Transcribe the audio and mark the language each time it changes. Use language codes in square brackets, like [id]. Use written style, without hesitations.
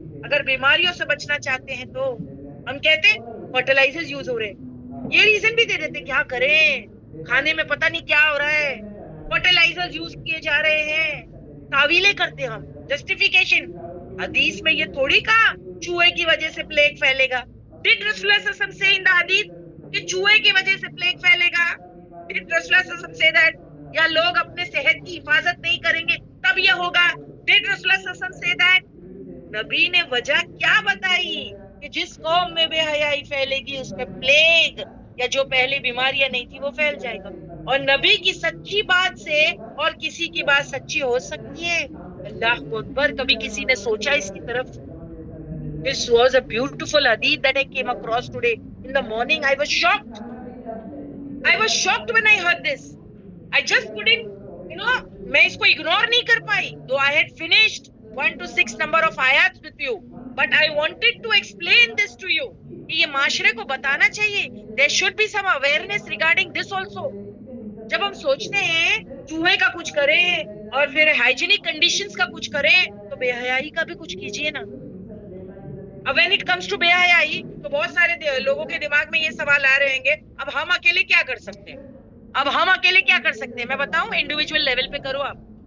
[hi] अगर बीमारियों से बचना चाहते हैं तो हम कहते हैं फर्टिलाइजर्स यूज हो रहे हैं, ये रीजन भी दे देते, क्या करें, खाने में पता नहीं क्या हो रहा है, फर्टिलाइजर्स यूज किए जा रहे हैं, तावीलें करते हम, जस्टिफिकेशन। हदीस में ये थोड़ी कहा चूहे की वजह से प्लेग फैलेगा। [en] Did Rasulullah sallallahu alaihi wasallam say in the hadith [hi] कि चूहे की वजह से प्लेग फैलेगा? [en] Did Rasulullah sallallahu alaihi wasallam say that? [hi] या लोग अपने सेहत की हिफाजत नहीं करेंगे तब ये होगा? Did Rasulullah sallallahu alaihi wasallam say that? नबी ने वजह क्या बताई कि जिस कौम में बेहयाई फैलेगी उसमें प्लेग या जो पहले बीमारियां नहीं थी वो फैल जाएगा। और नबी की सच्ची बात से और किसी की बात सच्ची हो सकती है? अल्लाह अकबर, कभी किसी ने सोचा इसकी तरफ? [en] This was a beautiful hadith that I came across today in the morning. I was shocked. I was shocked when I heard this. I just couldn't, [hi] मैं इसको इग्नोर नहीं कर पाई. [en] Though I had finished 1 to 6 number of ayats with you, but I wanted to explain this to you. [hi] कि ये माशरे को बताना चाहिए. [en] There should be some awareness regarding this also. [hi] जब हम सोचते हैं चूहे का कुछ करें और फिर हाइजीनिक कंडीशंस का कुछ करें, तो बेहयाई का भी कुछ कीजिए ना. [en] अब when it comes to [hi] बेहयाई तो बहुत सारे लोगों के दिमाग में ये सवाल आ रहे होंगे, अब हम अकेले क्या कर सकते हैं, अब हम अकेले क्या कर सकते हैं? मैं बताऊं, इंडिविजुअल लेवल पे करो आप.